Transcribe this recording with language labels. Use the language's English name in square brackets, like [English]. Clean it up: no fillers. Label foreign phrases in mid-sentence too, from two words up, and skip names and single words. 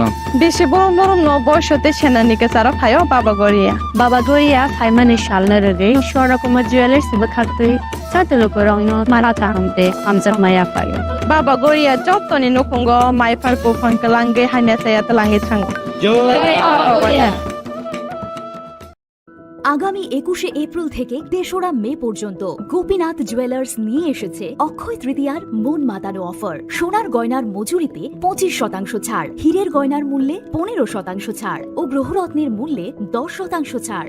[Kok Borok] बेसे बरम बरम न बयसते सेनानिके सारा फायो बाबा गोरिया फाइमानि शालना रगे शोरा कुमार ज्वेलर्स बखाते साते लुकुरगनो माराता हमते हमजर माया फायो बाबा गोरिया जतनि नखंगो माइफारको फंकलांगे हाने साया तलांगे थांगो जय बाबा गोरिया। [Bangla] আগামী 21শে এপ্রিল থেকে ৩রা মে পর্যন্ত গোপীনাথ জুয়েলার্স নিয়ে এসেছে অক্ষয় তৃতীয়ার মন মাতানো অফার। সোনার গয়নার মজুরিতে 25% ছাড়, হীরের গয়নার মূল্যে 15% ছাড় ও গ্রহরত্নের মূল্যে 10% ছাড়।